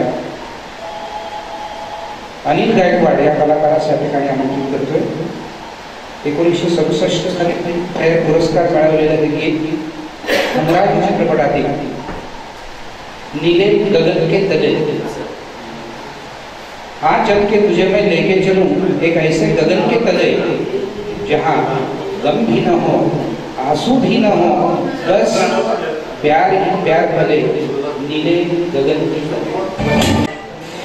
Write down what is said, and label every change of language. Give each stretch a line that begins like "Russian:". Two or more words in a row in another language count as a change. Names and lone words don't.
Marathi: अनिल गायकवाड या कलाकारास या ठिकाणी आमंत्रित करतोय. 1967 साली फिल्मफेअर पुरस्कार मिळवलेलं हे गीत हमराज चित्रपटातील
Hindi: नीले गगन के तले, हाँ चल के तुझे मैं लेके चलूं एक ऐसे गगन के तले जहाँ गम भी न हो आंसू भी न हो, बस प्यार ही प्यार भले नीले गगन के तले.